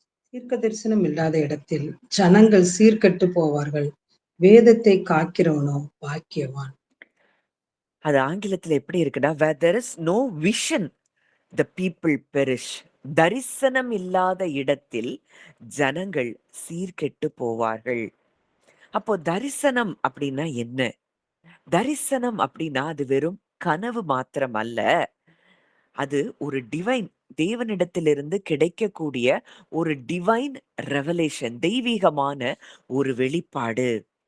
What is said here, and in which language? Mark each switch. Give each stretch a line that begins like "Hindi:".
Tamil: தீர்க்க தரிசனம் இல்லாத இடத்தில் ஜனங்கள் சீர்கெட்டு போவார்கள். வேதத்தை காக்கிறவனோ பாக்கியவான். அது ஆங்கிலத்துல எப்படி இருக்குன்னா,
English: where there is no vision the people perish.
Tamil: தரிசனம் இல்லாத இடத்தில் ஜனங்கள் சீர்கெட்டு போவார்கள். அப்போ தரிசனம் அப்படின்னா என்ன? தரிசனம் அப்படின்னா அது வெறும் கனவு மாத்திரம் அல்ல. அது ஒரு டிவைன், தேவனிடத்திலிருந்து கிடைக்கக்கூடிய ஒரு டிவைன் ரெவலேஷன், தெய்வீகமான ஒரு வெளிப்பாடு.